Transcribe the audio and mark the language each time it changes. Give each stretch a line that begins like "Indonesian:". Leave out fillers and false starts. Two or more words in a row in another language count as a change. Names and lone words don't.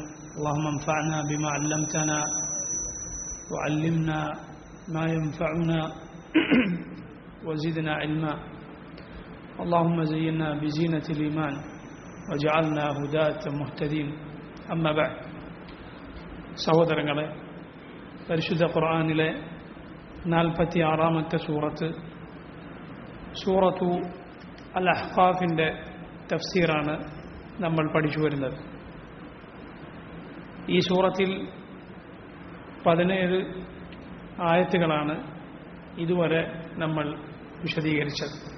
Arabic: اللهم انفعنا بما علمتنا وعلمنا ما ينفعنا وزدنا علما. اللهم زينا بزينة الإيمان وجعلنا هداة مهتدين. أما بعد،
Malayalam: സഹോദരങ്ങളെ, പരിശുദ്ധ ഖുർആനിലെ 46-ാമത്തെ സൂറത്തു അൽ അഹ്ഖാഫിൻ്റെ തഫ്സീറാണ് നമ്മൾ പഠിച്ചു വരുന്നത്. ഈ സൂറത്തിൽ 17 ആയത്തുകളാണ് ഇതുവരെ നമ്മൾ വിശദീകരിച്ചത്.